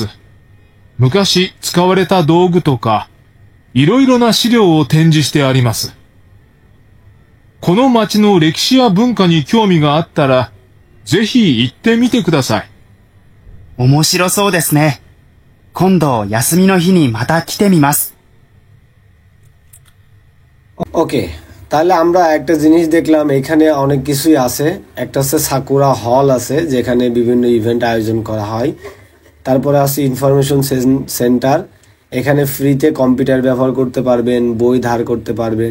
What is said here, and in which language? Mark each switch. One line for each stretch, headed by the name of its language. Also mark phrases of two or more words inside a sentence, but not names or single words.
Japanese: 昔使われた道具とか、いろいろな資料を展示してあります。この町の歴史や文化に興味があったら、ぜひ行ってみてください。面白そうですね。今度休みの日にまた来てみます。
Bangla: ওকে, তাহলে আমরা একটা জিনিস দেখলাম, এখানে অনেক কিছুই আছে। একটা হচ্ছে সাকুরা হল আছে, যেখানে বিভিন্ন ইভেন্ট আয়োজন করা হয়। তারপরে আছে
English: information center,
Bangla: এখানে ফ্রিতে কম্পিউটার ব্যবহার করতে পারবেন, বই ধার করতে পারবেন।